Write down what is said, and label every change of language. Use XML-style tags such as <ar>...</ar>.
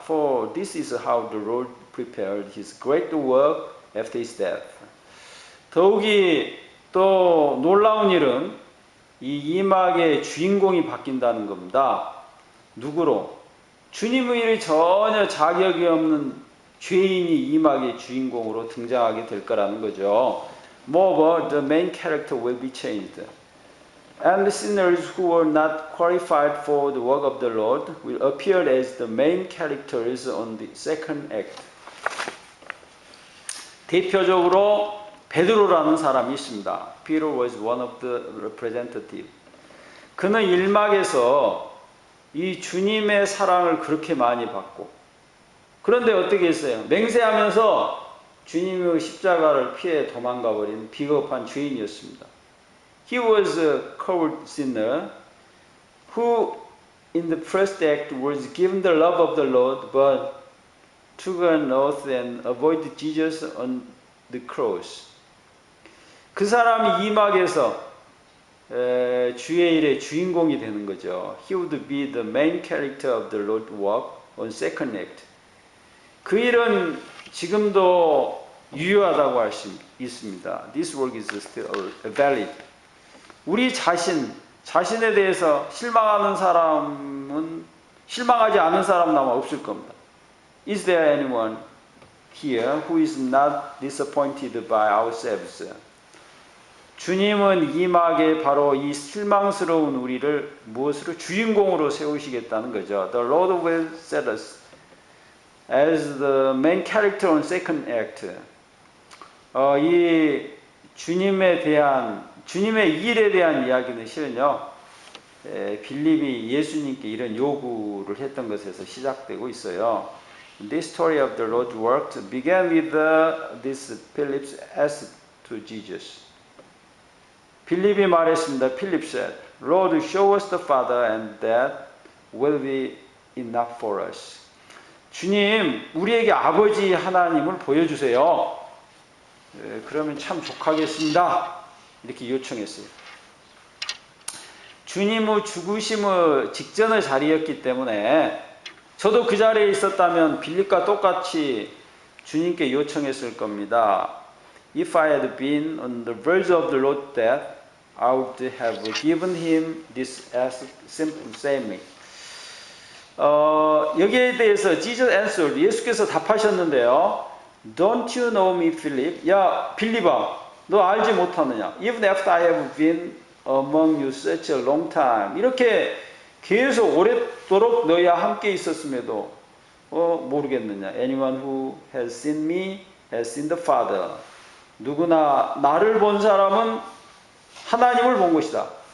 <en>For this is how the Lord prepared his great work after his death.</en> <ko>더욱이 또 놀라운 일은 이 이막의 주인공이 바뀐다는 겁니다. 누구로? 주님의 일이 전혀 자격이 없는 죄인이 이막의 주인공으로 등장하게 될 거라는 거죠.</ko> <en>Moreover, the main character will be changed. And the sinners who were not qualified for the work of the Lord will appear as the main characters on the second act.</en> <ko>대표적으로 베드로라는 사람이 있습니다.</ko> <en>Peter was one of the representatives.</en> <ko>그는 일막에서 이 주님의 사랑을 그렇게 많이 받고, 그런데 어떻게 했어요? 맹세하면서 주님의 십자가를 피해 도망가 버린 비겁한 죄인이었습니다.</ko> <en>He was a coward sinner who in the first act was given the love of the Lord but took an oath and avoided Jesus on the cross.</en> <ko>그 사람이 이막에서 주의 일의 주인공이 되는 거죠.</ko> <en>He would be the main character of the Lord's work on second act.</en> <ko>그 일은 지금도 유효하다고 할 수 있습니다.</ko> <en>This work is still valid.</en> <ko>우리 자신에 대해서 실망하는 사람은 실망하지 않은 사람은 아마 없을 겁니다.</ko> <en>Is there anyone here who is not disappointed by ourselves?</en> <ko>주님은 이막에 바로 이 실망스러운 우리를 무엇으로? 주인공으로 세우시겠다는 거죠.</ko> <en>The Lord will set us as the main character on second act.</en> <ko>이 주님의 일에 대한 이야기는 실은요, 빌립이 예수님께 이런 요구를 했던 것에서 시작되고 있어요.</ko> <en>This story of the Lord's work began with this Philip's asked to Jesus.</en> <ko>빌립이 말했습니다.</ko> <en>Philip said, Lord, show us the Father and that will be enough for us.</en> <ko>주님, 우리에게 아버지 하나님을 보여주세요. 그러면 참 좋겠습니다. 이렇게 요청했어요. 주님의 죽으심의 직전의 자리였기 때문에 저도 그 자리에 있었다면 빌립과 똑같이 주님께 요청했을 겁니다.</ko> <en>If I had been on the verge of the Lord's death, I would have given him this as simple saying.</en> <ko>여기에 대해서</ko> <en>Jesus answered,</en> <ko>예수께서 답하셨는데요.</ko> <en>Don't you know me, Philip?</en> <ko>야, 빌립아, 너 알지 못하느냐?</ko> <en>Even after I have been among you such a long time.</en> <ko>이렇게 계속 오랫도록 너희와 함께 있었음에도 모르겠느냐?</ko> <en>Anyone who has seen me has seen the Father.</en> <ko>누구나 나를 본 사람은 하나님을 본 것이다.</ko>